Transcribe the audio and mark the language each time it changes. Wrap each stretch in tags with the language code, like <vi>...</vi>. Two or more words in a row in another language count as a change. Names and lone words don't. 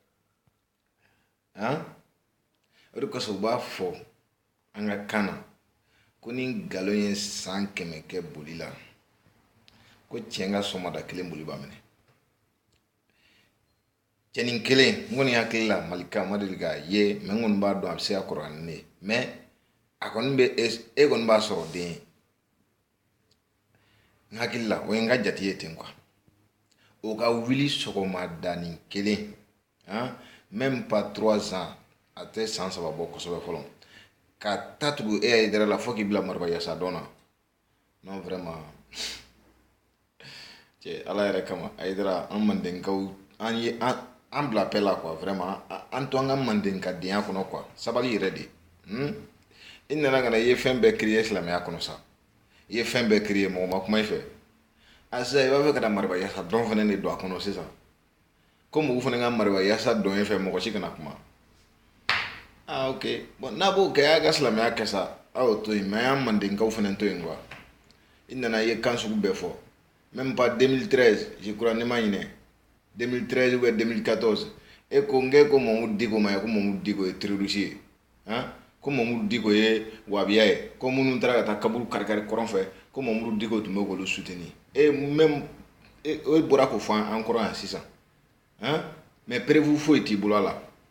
<bm>o de kosɔn u b'a fɔ an ka kan na ko ni nkalon ye san 100 kɛ boli la ko tiɲɛ ka sɔgɔmada kelen boli b'a minɛ cɛnin kelen n kɔni hakili la Malika ma deli k'a ye mais n kɔni b'a dɔn a bɛ se ka kɔrɔ ni ne ye mais a kɔni bɛ e kɔni b'a sɔrɔ den ye n hakili la o ye n ka jate ye ten quoi o ka wuli sɔgɔmadanin kelen</bm> <fr>même pas 3 ans</fr> <bm>a tɛ san 3 bɔ kosɛbɛ fɔlɔ ka taa tugu e Hayidara la fo k'i bila mariba yasa dɔn na</bm> <fr>non vraiment</fr> <bm>cɛ ala yɛrɛ kama Hayidara an mandenkaw an ye an bila paix la</bm> <fr>quoi vraiment</fr> <bm>an to an ka mandenkadenya kɔnɔ quoi sabali yɛrɛ de i nana ka na i ye fɛn bɛɛ créer silamɛya kɔnɔ sa i ye fɛn bɛɛ créer mɔgɔ ma kuma i fɛ sisan i b'a fɛ ka na mariba yasa dɔn fana de don a kɔnɔ sisan ko mɔgɔw fana ka mariba yasa dɔn e fɛ mɔgɔ si kana kuma</bm> <fr>ok bon</fr> <bm>n'a b'o kɛ a y'a ka silamɛya kɛ sa a y'o to yen mais an mandenkaw fana to yen quoi i nana i ye kan sugu bɛɛ fɔ</bm> <fr>même pas 2013 je crois</fr> <bm>ne ma ɲinɛ 2013</bm> <fr>ou bien 2014</fr> <bm>e ko ko Mamudu Diko ma ye ko Mamudu Diko ye terroriste ye ko Mamudu Diko ye wabiya ye ko minnu taara ka taa kaburu kari kɔrɔn fɛ ko Mamudu Diko tun bɛ k'olu soutenir même o bɔra k'o fɔ an kɔrɔ yan sisan</bm> <fr>mais preuve</fr> <bm>foyi t'i bolo a la</bm>